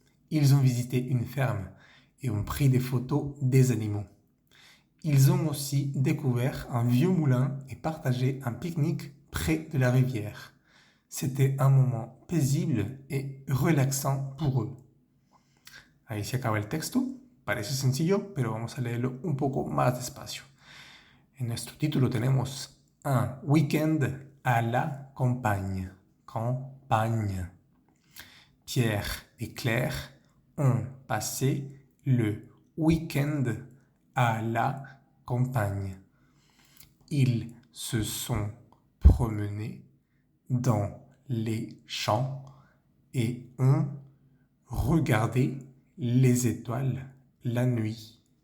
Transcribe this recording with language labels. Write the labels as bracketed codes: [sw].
[fr] Ils ont visité une ferme et ont pris des photos des animaux. Ils ont aussi découvert un vieux moulin et partagé un pique-nique près de la rivière. C'était un moment paisible et relaxant pour eux. [es] Ahí se acaba el texto. Parece sencillo, pero vamos a leerlo un poco más despacio. En nuestro título tenemos [fr] un week-end à la campagne. Campagne. Pierre et Claire ont passé le week-end à la campagne. Ils se sont promenés dans les champs et ont regardé les étoiles la nuit.